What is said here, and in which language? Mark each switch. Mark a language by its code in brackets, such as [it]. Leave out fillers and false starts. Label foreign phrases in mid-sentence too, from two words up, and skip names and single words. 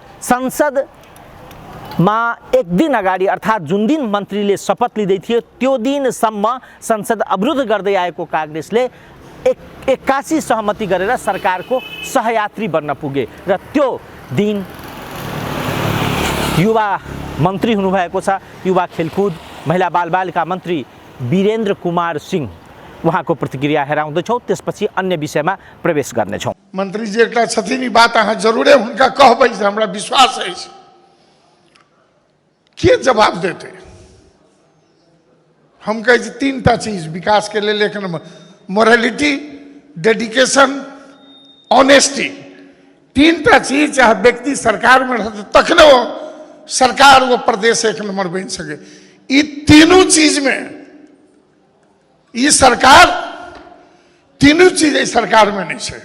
[ne] संसदमा एक दिन अगाडि अर्थात् जुन दिन मन्त्रीले शपथ लिँदै थियो त्यो दिनसम्म संसद अवरुद्ध गर्दै आएको कांग्रेसले 81 सहमति गरेर सरकारको सहयात्री बन्न पुगे र त्यो दिन युवा मन्त्री हुनुभएको छ, युवा खेलकुद महिला बालबालिका मन्त्री वीरेन्द्र कुमार सिंह, उहाँको प्रतिक्रिया हेराउँदैछौँ, त्यसपछि अन्य विषयमा प्रवेश गर्नेछौँ। [mai] मंत्री जी एकटा छथिन, ई बात अहाँ जरूरे हुनका कहबै, हमरा विश्वास अछि। के जवाब देते? हम कहै छी 3टा चीज विकास के लेल, एक नंबर [en] morality, dedication, honesty. [mai] 3टा चीज चाहे व्यक्ति सरकार में रहते तखने सरकार वो प्रदेश एक नंबर बन सके। ये तीनों चीज में ये सरकार तीनों चीज एहि सरकार में नहीं है।